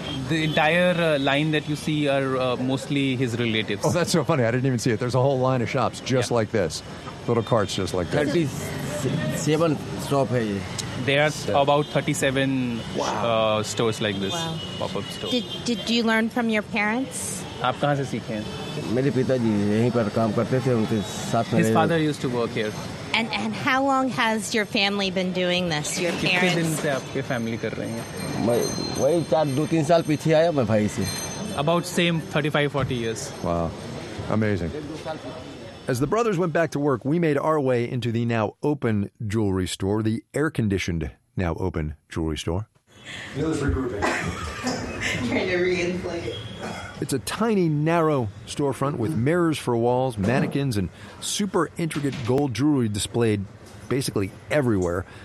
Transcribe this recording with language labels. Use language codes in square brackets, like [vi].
[en] The entire line that you see are mostly his relatives. Oh, that's so funny. I didn't even see it. There's a whole line of shops just like this. Little carts just like this. 37 shop. There are about 37 stores like this. Wow. Pop-up stores. Did you learn from your parents? [hi] आप कहाँ से सीखे हैं? मेरे पिताजी यहीं पर काम करते थे उनके साथ में. [en] His father used to work here. And how long has your family been doing this? Your parents? [hi] कितने दिन से आपके family कर रहे हैं? मैं वही चार दो तीन साल पीछे आया मैं भाई से. [en] About same 35-40 years. Wow, amazing. As the brothers went back to work, we made our way into the now open jewelry store, the air conditioned now open jewelry store. Trying to reinflate. It's a tiny, narrow storefront with mirrors for walls, mannequins, and super intricate gold jewelry displayed basically everywhere.